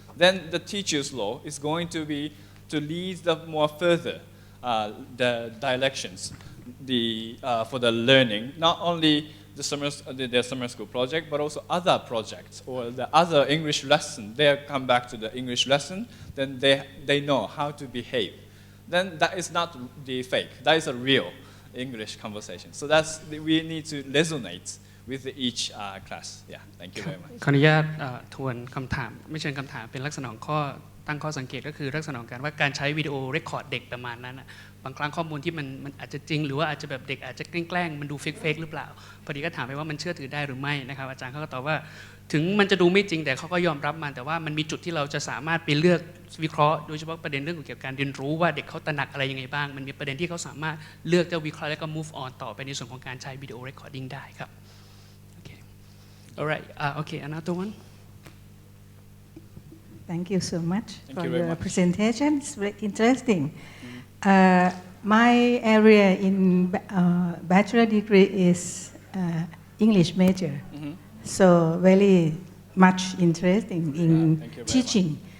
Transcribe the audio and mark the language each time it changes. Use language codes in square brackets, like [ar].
[en] Then the teacher's law is going to be to lead the more further the directions for the learning, not only the summer school project, but also other projects or the other English lesson. They come back to the English lesson, then they know how to behave. Then that is not the fake. That is a real English conversation. So we need to resonate with each class. Yeah, thank you very much. [th] ขออนุญาตทวนคำถามไม่เชิงคำถามเป็นลักษณะของข้อตั้งข้อสังเกตก็คือลักษณะของการว่าการใช้วิดีโอเรคคอร์ดเด็กประมาณนั้นบางครั้งข้อมูลที่มันอาจจะจริงหรือว่าอาจจะแบบเด็กอาจจะแกล้งมันดูเฟกหรือเปล่าพอดีก็ถามไปว่ามันเชื่อถือได้หรือไม่นะครับอาจารย์เขาก็ตอบว่า ถึงมันจะดูไม่จริงแต่เขาก็ยอมรับมันแต่ว่ามันมีจุดที่เราจะสามารถไปเลือกวิเคราะห์โดยเฉพาะประเด็นเรื่องเกี่ยวกับการเรียนรู้ว่าเด็กเขาตระหนักอะไรยังไงบ้างมันมีประเด็นที่เขาสามารถเลือกจะวิเคราะห์แล้วก็ move on ต่อไปในส่วนของการใช้วิดีโอเรคคอร์ดิ้งได้ครับ [en] Okay alright okay another one Thank you so much for your much. presentation. It's very interesting. My area in bachelor degree is English major, so very much interesting in teaching.